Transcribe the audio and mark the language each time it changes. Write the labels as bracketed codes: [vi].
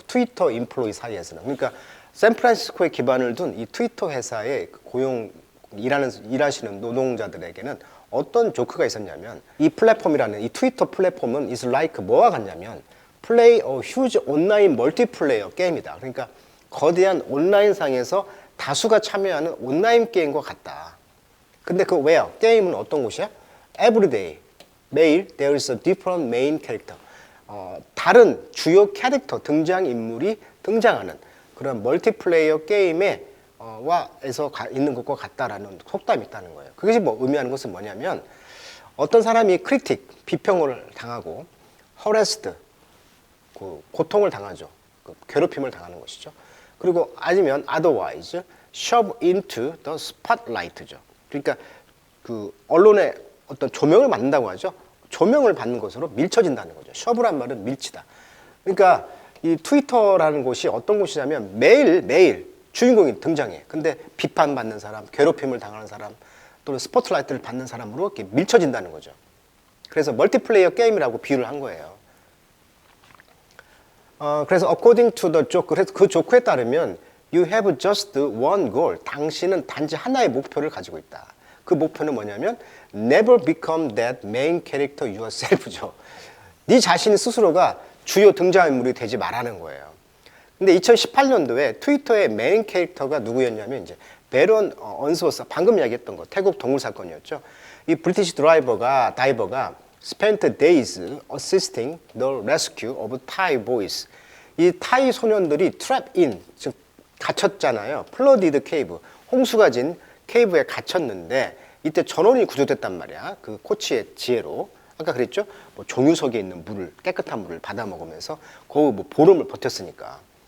[ko] 트위터 인플로이 사이에서는. 그러니까 샌프란시스코에 기반을 둔 이 트위터 회사의 일하시는 노동자들에게는 어떤 조크가 있었냐면, 이 플랫폼이라는 이 트위터 플랫폼은 [en] is like [ko] 뭐와 같냐면 [en] play a huge online multiplayer [ko] 게임이다. 그러니까 거대한 온라인상에서 다수가 참여하는 온라인 게임과 같다. 근데 그 where? 게임은 어떤 곳이야? Everyday. 매일 [en] there is a different main character. [ko] 다른 주요 캐릭터, 등장인물이 등장하는 그런 멀티플레이어 게임에 에서 있는 것과 같다라는 속담이 있다는 거예요. 그것이 뭐 의미하는 것은 뭐냐면, 어떤 사람이 크리틱, 비평을 당하고 harassed, 고통을 당하죠. 그 괴롭힘을 당하는 것이죠. 그리고 아니면 [en] otherwise shove into the spotlight죠. [ko] 그러니까 그 언론의 어떤 조명을 받는다고 하죠. 조명을 받는 것으로 밀쳐진다는 거죠. shove란 말은 밀치다. 그러니까 이 트위터라는 곳이 어떤 곳이냐면 매일 주인공이 등장해. 근데 비판받는 사람, 괴롭힘을 당하는 사람, 또는 스포트라이트를 받는 사람으로 이렇게 밀쳐진다는 거죠. 그래서 멀티플레이어 게임이라고 비유를 한 거예요. 그래서 [en] according to the joke, [ko] 그래서 그 조크에 따르면 [en] you have just one goal. [ko] 당신은 단지 하나의 목표를 가지고 있다. 그 목표는 뭐냐면 [en] never become that main character yourself죠. [ko] 네 자신 스스로가 주요 등장인물이 되지 말라는 거예요. 근데 2018년도에 트위터의 메인 캐릭터가 누구였냐면 이제 베런 언스워스, 방금 이야기했던 거, 태국 동물 사건이었죠. 이 브리티시 다이버가 [en] spent days assisting the rescue of Thai boys. [ko] 이 타이 소년들이 [en] trap in, [ko] 즉 갇혔잖아요. [en] flooded cave, [ko] 홍수가 진 케이브에 갇혔는데 이때 전원이 구조됐단 말이야. 그 코치의 지혜로. 아까 그랬죠? 뭐 종유석에 있는 물을, 깨끗한 물을 받아 먹으면서 거의 뭐 보름을 버텼으니까.